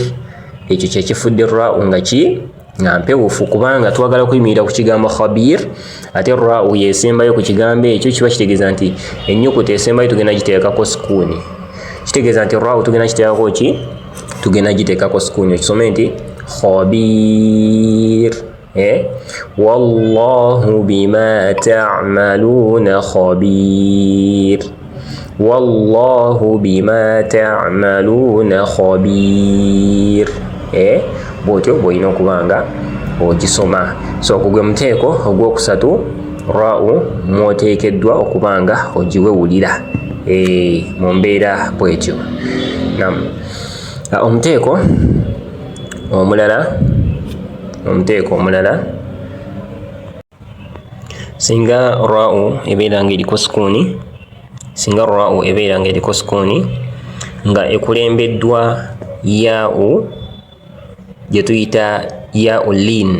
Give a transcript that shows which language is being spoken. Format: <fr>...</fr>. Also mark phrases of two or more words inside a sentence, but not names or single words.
<lg>Ekyo kyekifudde ra'u nga mpewufu kubanga twagala kuyimirira ku kigambo khabir ate ra'u yesembayo ku kigambo ekyo kiba kitegeeza nti ennyukuta esembayo tugenda giteekako sukuni. Kitegeeza nti ra'u tugenda giteekako ki? Tugenda giteekako sukuni. Okisome nti khabir</lg> <ar>والله بما تعملون خبير. والله بما تعملون خبير.</ar> <lg>Bw'otyo bw'olina okuba nga ogisoma. So ogwo muteeko ogwokusatu ra'u mw'oteekeddwa okuba nga ogiwewulira mu mbeera bw'etyo. Omuteeko omulala singa ra'u ebeera nga eriko sukuni nga ekulembeddwa ya'u gye tuyita ya'u lin.</lg>